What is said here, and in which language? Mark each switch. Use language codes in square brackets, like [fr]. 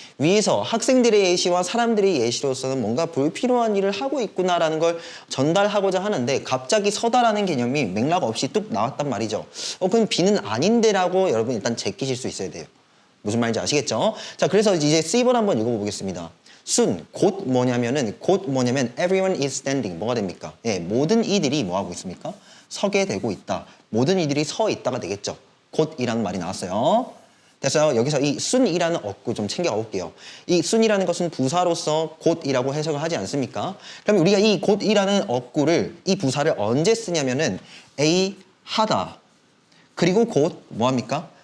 [ko] 위에서 학생들의 예시와 사람들의 예시로서는 뭔가 불필요한 일을 하고 있구나라는 걸 전달하고자 하는데 갑자기 서다라는 개념이 맥락 없이 뚝 나왔단 말이죠. 그럼 B는 아닌데라고 여러분 일단 제끼실 수 있어야 돼요. 무슨 말인지 아시겠죠? 자, 그래서 이제 C번 한번 읽어보겠습니다. [en] soon, [ko] 곧 뭐냐면 [en] everyone is standing. [ko] 뭐가 됩니까? 예, 모든 이들이 뭐 하고 있습니까? 서게 되고 있다. 모든 이들이 서 있다가 되겠죠. 곧이라는 말이 나왔어요. 됐어요? 여기서 이 soon이라는 어구 좀 챙겨 올게요. 이 soon이라는 것은 부사로서 곧이라고 해석을 하지 않습니까? 그럼 우리가 이 곧이라는 어구를 이 부사를 언제 쓰냐면은 A 하다 그리고 곧 뭐합니까?